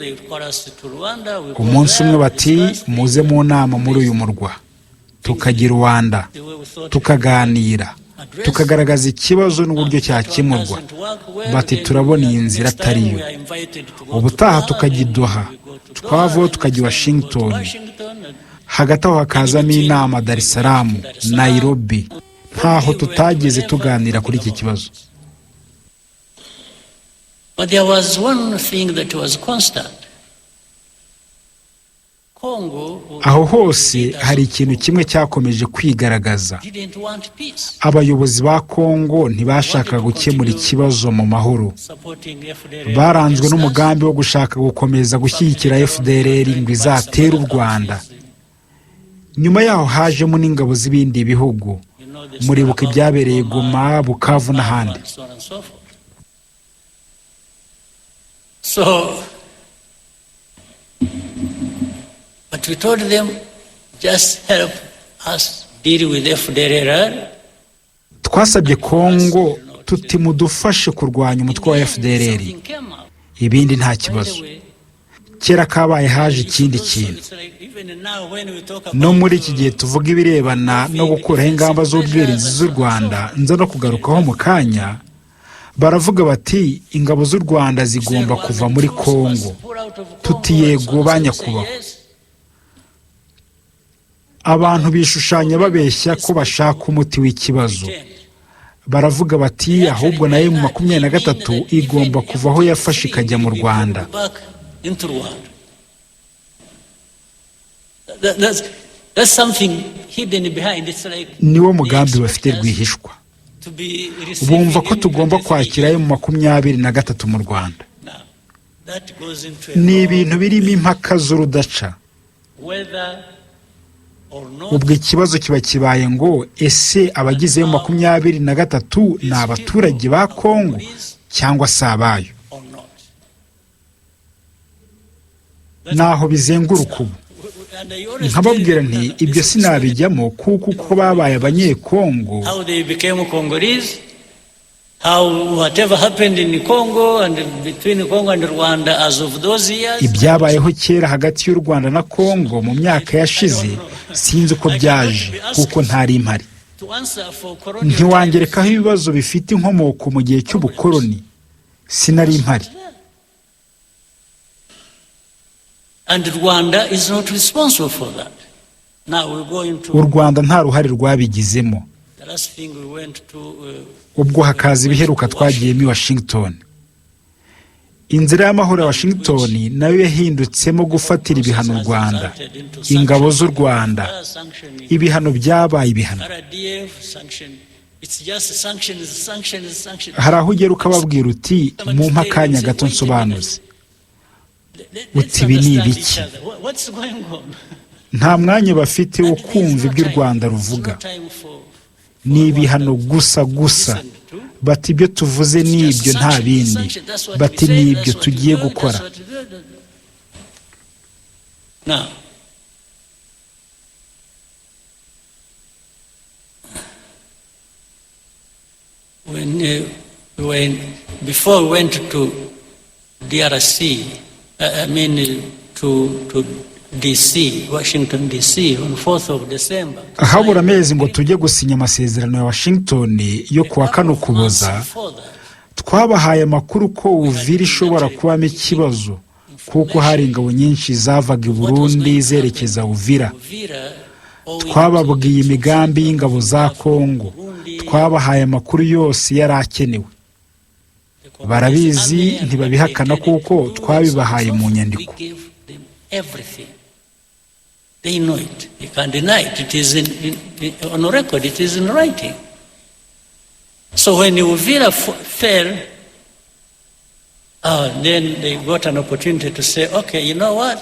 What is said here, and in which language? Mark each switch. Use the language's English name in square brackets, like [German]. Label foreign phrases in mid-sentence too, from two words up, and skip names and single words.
[Kinyarwanda] Umunsi umwe bati muze mu nama muri uyu murwa, tukagira Rwanda, tukaganira, tukagaragaza ikibazo n'uburyo cyakemurwa. Bati turabona iyi nzira atariyo. Ubutaha tukagidoha, twavaho tukajya Washington, hagati aho hakazamo inama Dar es Salaam, Nairobi. Ntaho tutageze tuganira kuri iki kibazo. [English] But there was one thing that was constant. [Kinyarwanda] Aho hose hari ikintu kimwe cyakomeje kwigaragaza. Abayobozi ba Congo ntibashaka gukemura ikibazo mu mahoro. Baranzwe n'umugambi wo gushaka gukomeza gushyigikira FDLR ngo izatere u Rwanda. Nyuma yaho hajemo n'ingabo z'ibindi bihugu. Muribuka ibyabereye Goma, Bukavu n'ahandi. [English] But we told them, just help us deal with FDLR. [Kinyarwanda] Twasabye Congo tuti mudufashe kurwanya umutwe wa FDLR. Ibindi nta kibazo. Kera kabaye haje ikindi kintu. No muri iki gihe tuvuga ibirebana no gukuraho ingamba z'ubwirinzi z'u Rwanda, nza no kugarukaho mu kanya, baravuga bati ingabo z'u Rwanda zigomba kuva muri Congo. Tuti yego banyakubaho. Abantu bishushanya babeshya ko bashaka umuti w'ikibazo. Baravuga bati ahubwo na M23 igomba kuvaho yafashe ikajya mu Rwanda. [English] That's something hidden behind. It's like [Kinyarwanda] niwo mugambi bafite rwihishwa. Bumva ko tugomba kwakira M23 mu Rwanda. Ni ibintu birimo impaka z'urudaca. Ubwo ikibazo kiba kibaye ngo ese abagize M23 ni abaturage ba Congo cyangwa se abayo. Naho bizenguruka ubu. Nkababwira nti ibyo sinabijyamo kuko uko babaye abanyekongo. [English] How they became Congolese, how whatever happened in Congo and between Congo and Rwanda as of those years. [Kinyarwanda] Ibyabayeho kera hagati y'u Rwanda na Congo mu myaka yashize sinzi uko byaje kuko ntari impari. Ntiwangerekaho ibibazo bifite inkomoko mu gihe cy'ubukoloni. Sinari impari. [English] And Rwanda is not responsible for that. Now we go into [Kinyarwanda] u Rwanda nta ruhare rwabigizemo. [English] the last thing we went to. [Kinyarwanda] Ubwo hakaza ibiheruka twagiyemo i Washington. Inzira y'amahoro ya Washington nayo yahindutsemo gufatira ibihano u Rwanda, ingabo z'u Rwanda. Ibihano byabaye ibihano. Hari aho ugera ukababwira uti mumpe akanya gato nsobanuze. Uti ibi ni ibiki? Nta mwanya bafite wo kumva ibyo u Rwanda ruvuga. Ni ibihano gusa. Bati ibyo tuvuze ni ibyo nta bindi. Bati ni ibyo tugiye gukora. [English] Before we went to DRC, to DC, Washington DC, on 4th of December. [Kinyarwanda] Habura amezi ngo tujye gusinya amasezerano ya Washington yo kuwa 4 Ukuboza. Twabahaye amakuru ko Uvira ishobora kubamo ikibazo kuko hari ingabo nyinshi zavaga i Burundi zerekeza Uvira. Twababwiye imigambi y'ingabo za Congo. Twabahaye amakuru yose yari akenewe. Barabizi ntibabihakana kuko twabibahaye mu nyandiko. [English] They know it. You can't deny it. It is on record. It is in writing. So when Uvira fell, then they got an opportunity to say, okay, you know what?